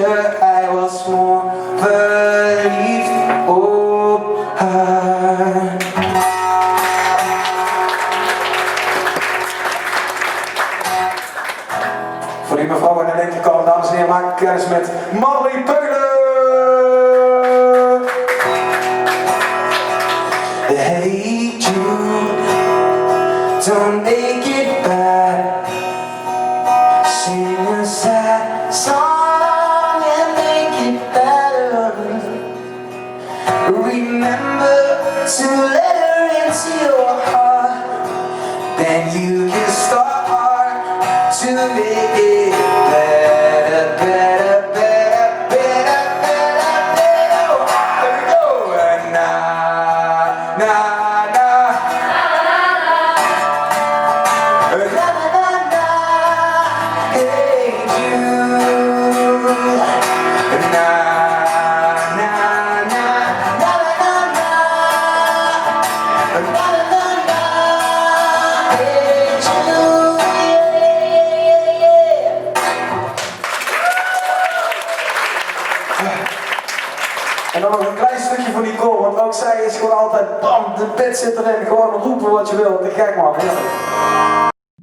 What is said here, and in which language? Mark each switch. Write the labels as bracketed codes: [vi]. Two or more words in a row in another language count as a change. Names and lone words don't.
[nl] Hij was mooi verliefd op haar. Voor die mevrouw aan de linkerkant, dames en heren, maak ik kennis met Marie Peulen. [en] Hey Jude, don't make it bad. Sing a sad song and make it better. Remember to let her into your heart. Then you can start to make it better, better, better, better, better, better. Here we go. Na, na, na. Na, na, na. Hey Jude. Na, na, na. Na, na, na. Na, na, na. Hey Jude. [nl] En dan nog een klein stukje van die koor, want ook zij is gewoon altijd bam, de pit zit erin, gewoon roepen wat je wil, te gek man.